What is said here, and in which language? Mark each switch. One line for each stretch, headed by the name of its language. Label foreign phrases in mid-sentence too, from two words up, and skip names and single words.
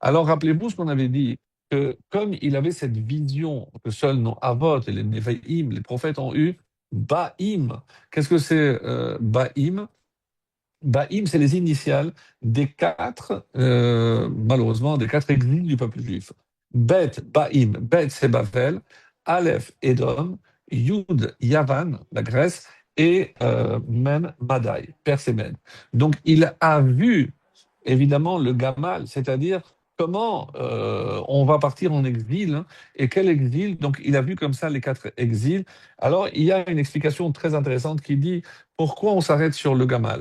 French: Alors, rappelez-vous ce qu'on avait dit, que comme il avait cette vision que seuls nos Avot et les Nevi'im, les prophètes ont eu, Ba'im. Qu'est-ce que c'est Ba'im? Ba'im, c'est les initiales des quatre, malheureusement, des quatre exils du peuple juif. Bet, Ba'im, Bet, c'est Bavel, Aleph, Édom, Yud, Yavan, la Grèce, et Mem, Madai, Perse et Mède. Donc, il a vu, évidemment, le Gamal, c'est-à-dire comment on va partir en exil, hein, et quel exil. Donc, il a vu comme ça les quatre exils. Alors, il y a une explication très intéressante qui dit pourquoi on s'arrête sur le Gamal?